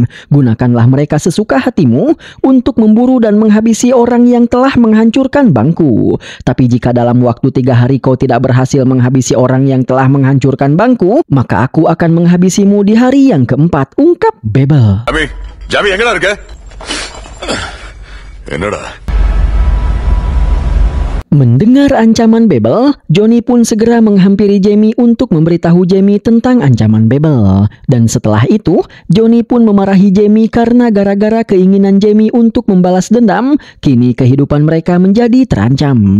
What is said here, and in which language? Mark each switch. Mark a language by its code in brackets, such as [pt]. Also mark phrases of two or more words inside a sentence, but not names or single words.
[id] Gunakanlah mereka sesuka hatimu untuk memburu dan menghabisi orang yang telah menghancurkan bankku. Tapi jika dalam waktu 3 hari kau tidak berhasil menghabisi orang yang telah menghancurkan bankku, maka aku akan menghabisimu di hari yang keempat, ungkap Bebel. [ta] Jami எங்கடா இருக்க? என்னடா? [id] Mendengar ancaman Bebel, Johnny pun segera menghampiri Jamie untuk memberitahu Jamie tentang ancaman Bebel. Dan setelah itu, Johnny pun memarahi Jamie karena gara-gara keinginan Jamie untuk membalas dendam, kini kehidupan mereka menjadi terancam.